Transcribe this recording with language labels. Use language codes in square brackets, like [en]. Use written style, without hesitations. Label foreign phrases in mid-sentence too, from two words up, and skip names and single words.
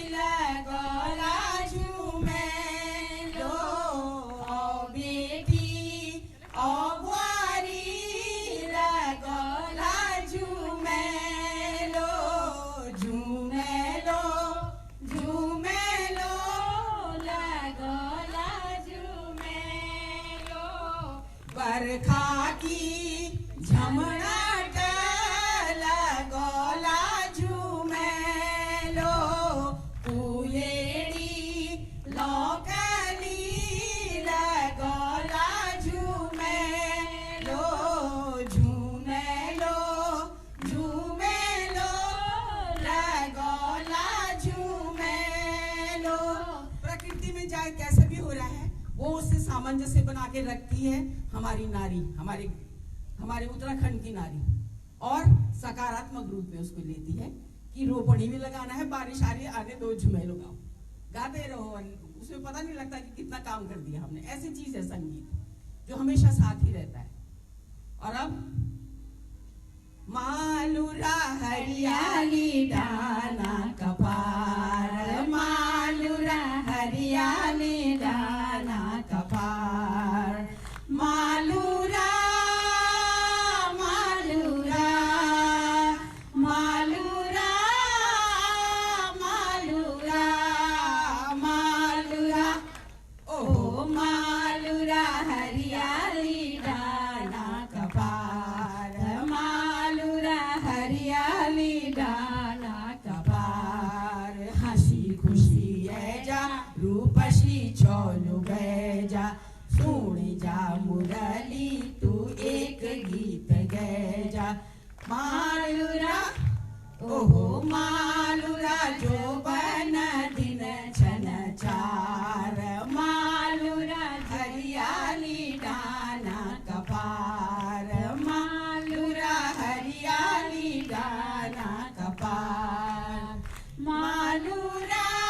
[gbm] लगोला झूमेलो, ओ बेटी ओ बुआरी लगोला झूमेलो झूमेलो झूमेलो लगोला झूमेलो, बरखा की झमनाट लगोला झूमेलो, पुयेड़ी लोकली लगोला झूमेलो झूमेलो झूमेलो लगोला झूमेलो। [hi] प्रकृति में चाहे कैसे भी हो रहा है वो उससे सामंजस्य बना के रखती है हमारी नारी, हमारे उत्तराखंड की नारी, और सकारात्मक रूप में उसको लेती है कि रोपणी में लगाना है, बारिश आ रही है, आगे दो झूमेलो गाओ, गाते रहो, उसमें पता नहीं लगता कि कितना काम कर दिया हमने। ऐसी चीज है संगीत जो हमेशा साथ ही रहता है। और अब [gbm] मालूरा हरियाली डाना कपार, मालूरा हरियाली डाना कपार, मालूरा मालूरा मालूरा मालूरा मालूरा, ओ मालूरा हरियाली डाना कपार, मालूरा हरियाली डाना कपार, हंसी खुशी है जा रूपसी चोलू गए जा, सुन जा मुरली तू एक गीत गए जा, मालूरा ओहो मालूरा जो बन दिन छन चार, मालूरा हरियाली डाना कपार, मालूरा हरियाली डाना कपार, मालूरा